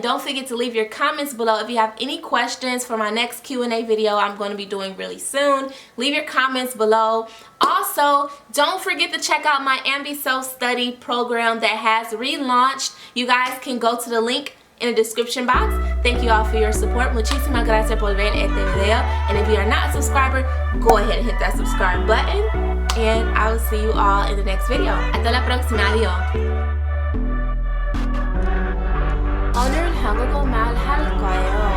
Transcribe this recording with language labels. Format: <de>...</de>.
<en>Don't forget to leave your comments below. If you have any questions for my next Q&A video I'm going to be doing really soon, leave your comments below. Also, don't forget to check out my Ambie self-study program that has relaunched. You guys can go to the link in the description box. Thank you all for your support.</en> <es>Muchísimas gracias por ver este video.</es> <en>And if you are not a subscriber, go ahead and hit that subscribe button. And I will see you all in the next video.</en> <es>Hasta la próxima. Adiós.</es> <ko>오늘 한국어 말할 거예요.</ko>